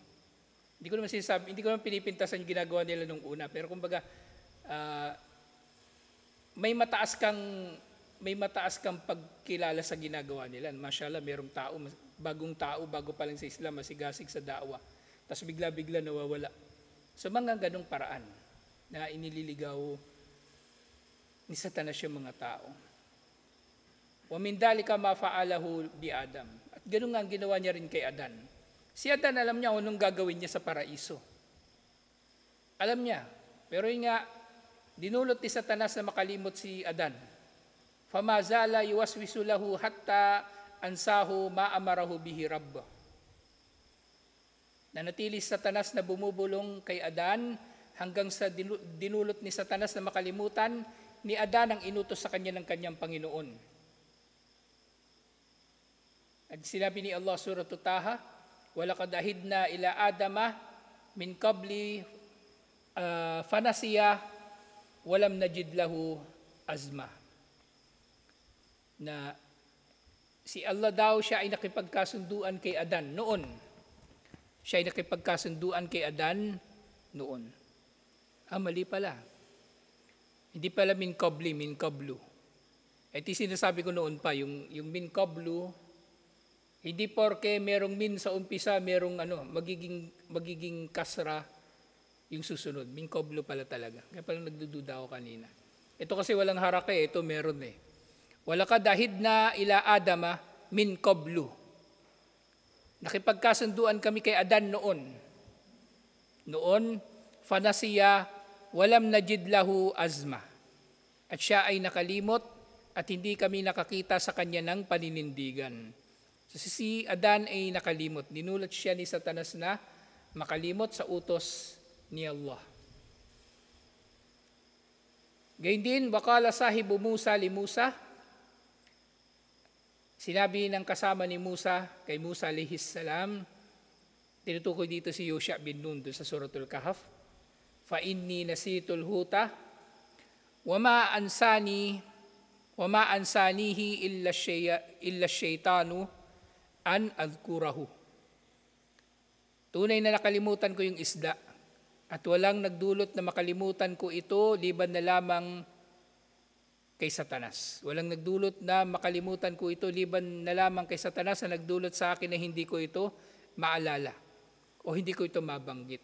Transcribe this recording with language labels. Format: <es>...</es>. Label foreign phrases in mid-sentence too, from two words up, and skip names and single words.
<tl>Hindi ko naman pinipintasan yung ginagawa nila nung una, pero kumbaga, may mataas kang pagkilala sa ginagawa nila. Mashallah, merong bagong tao, bago pa lang sa Islam, masigasig sa da'wa. Tapos bigla-bigla nawawala. So mga ganong paraan na inililigaw ni Satanas yung mga tao.</tl> <ar>ومن ذلك ما فعله بآدم.</ar> <tl>At ganun nga ang ginawa niya rin kay Adan. Si Adan alam niya anong gagawin niya sa paraiso. Alam niya. Pero yun nga, dinulot ni Satanas na makalimot si Adan.</tl> <ar>فما زال يوسوس له حتى أنساه ما أمره به ربه.</ar> <tl>Nanatili si Satanas na bumubulong kay Adan hanggang sa dinulot ni Satanas na makalimutan ni Adan ang inutos sa kanya ng kanyang Panginoon. At sinabi ni Allah surah Taha,</tl> <ar>"ولقد عهدنا إلى آدم من قبل فنسي ولم نجد له عزما."</ar> <tl>Na si Allah daw, siya ay nakipagkasunduan kay Adan noon. Siya ay nakipagkasunduan kay Adan noon. Mali pala. Hindi pala</tl> <ar>من قبل, من قبل.</ar> <tl>Ito sinasabi ko noon pa, yung</tl> <ar>من قبل,</ar> <tl>hindi porke merong min sa umpisa, merong magiging kasra yung susunod.</tl> <ar>من قبل</ar> <tl>pala talaga. Kaya pala nagdududa ako kanina. Ito kasi walang haraka ito meron eh.</tl> <ar>ولقد عهدنا إلى آدم من قبل.</ar> <tl>Nakipagkasunduan kami kay Adan noon. Noon, fanasiya,</tl> <ar>ولم نجد له عزما.</ar> <tl>At siya ay nakalimot at hindi kami nakakita sa kanya ng paninindigan. So si Adan ay nakalimot. Dinulat siya ni Satanas na makalimot sa utos ni Allah. Gayun din,</tl> <ar>وقال صاحب موسى لموسى,</ar> <tl>sinabi ng kasama ni Musa kay Musa</tl> <ar>عليه السلام,</ar> <tl>tinutukoy dito si Yusha bin Nun sa Suratul Kahf,</tl> <ar>فإني نسيت الحوت وما أنسانيه إلا الشيطان أن أذكره.</ar> <tl>Tunay na nakalimutan ko yung isda at walang nagdulot na makalimutan ko ito liban na lamang kay Satanas. Walang nagdulot na makalimutan ko ito liban na lamang kay Satanas na nagdulot sa akin na hindi ko ito maalala o hindi ko ito mabanggit.</tl>